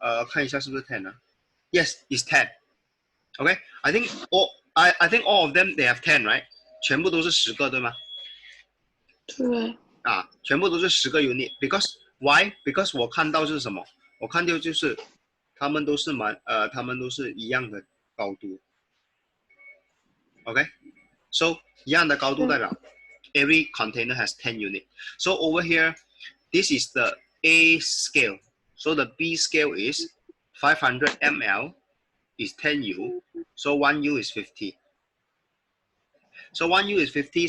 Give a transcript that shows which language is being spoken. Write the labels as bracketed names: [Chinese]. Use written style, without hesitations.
[Chinese] 看一下是不是 10 啊 [English] Yes, it's 10. Okay, I think all of them they have 10, right? [Chinese] 全部都是10个，对吗？对。全部都是10个 unit. [English] Because why? [Chinese] Because 我看到是什么？我看到就是他们都是一样的高度。 [English] Okay, so [Chinese] 一样的高度代表 [English] every container has 10 units. So over here, this is the A scale. So the B scale is 500 ml is 10 U. So 1 U is 50. So 1 U is 50.